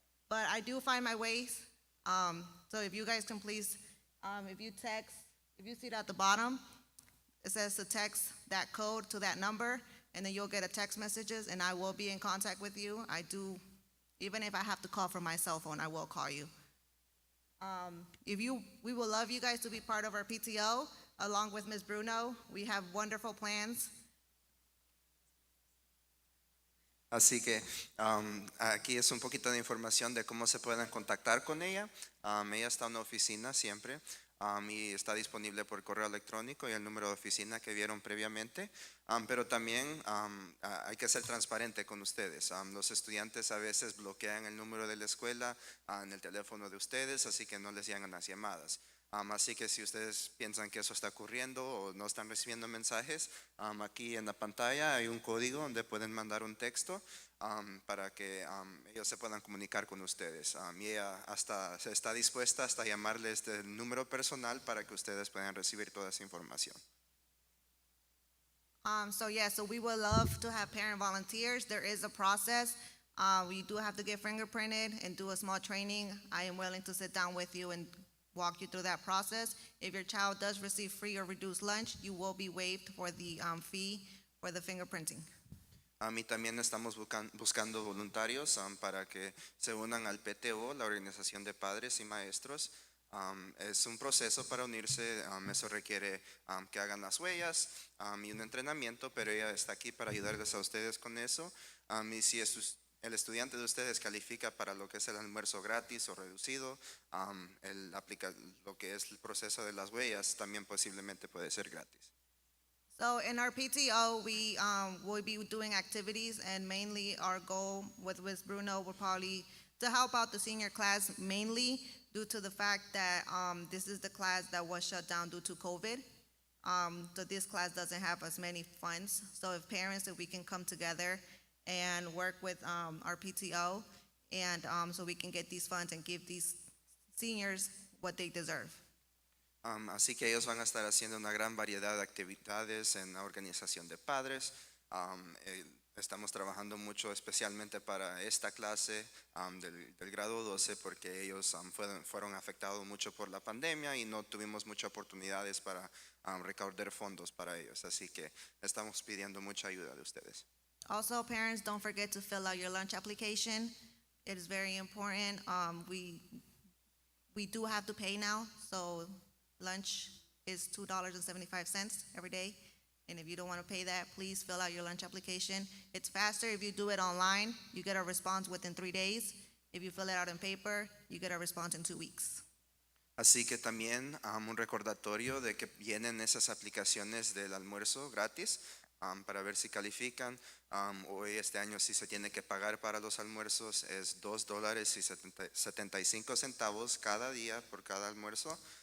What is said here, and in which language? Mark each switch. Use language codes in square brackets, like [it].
[en] But I do find my ways. So if you guys can please, if you see it at the bottom, it says to text that code to that number, and then you'll get a text messages, and I will be in contact with you. Even if I have to call from my cell phone, I will call you. We will love you guys to be part of our PTO, along with Ms. Bruno. We have wonderful plans. [es] Así que aquí es un poquito de información de cómo se pueden contactar con ella. Ella está en una oficina siempre. y está disponible por correo electrónico y el número de oficina que vieron previamente. Pero también hay que ser transparente con ustedes. Los estudiantes a veces bloquean el número de la escuela en el teléfono de ustedes, así que no les llegan las llamadas. Así que si ustedes piensan que eso está ocurriendo o no están recibiendo mensajes, aquí en la pantalla hay un código donde pueden mandar un texto para que ellos se puedan comunicar con ustedes. Y ella hasta está dispuesta hasta llamarles del número personal para que ustedes puedan recibir toda esa información. [en] So we would love to have parent volunteers. There is a process. We do have to get fingerprinted and do a small training. I am willing to sit down with you and walk you through that process. If your child does receive free or reduced lunch, you will be waived for the fee for the fingerprinting. [es] Y también estamos buscando voluntarios para que se unan al PTO, la Organización de Padres y Maestros. Es un proceso para unirse, eso requiere que hagan las huellas y un entrenamiento, pero ella está aquí para ayudarles a ustedes con eso. Y si el estudiante de ustedes califica para lo que es el almuerzo gratis o reducido, lo que es el proceso de las huellas también posiblemente puede ser gratis. [en] So in our PTO, we will be doing activities, and mainly our goal with Ms. Bruno will probably to help out the senior class, mainly due to the fact that this is the class that was shut down due to COVID. So this class doesn't have as many funds. So if we can come together and work with our PTO, and so we can get these funds and give these seniors what they deserve. [es] Así que ellos van a estar haciendo una gran variedad de actividades en la organización de padres. Estamos trabajando mucho especialmente para esta clase del grado 12 porque ellos fueron afectados mucho por la pandemia y no tuvimos muchas oportunidades para recaudar fondos para ellos. Así que estamos pidiendo mucha ayuda de ustedes. [en] Also, parents, don't forget to fill out your lunch application. It is very important. We do have to pay now, so lunch is $2.75 every day. And if you don't want to pay that, please fill out your lunch application. It's faster if you do it online. You get a response within 3 days. If you fill it out in paper, you get a response in 2 weeks. [es] Así que también un recordatorio de que vienen esas aplicaciones del almuerzo gratis para ver si califican. Hoy este año sí se tiene que pagar para los almuerzos, es $2.75 cada día por cada almuerzo.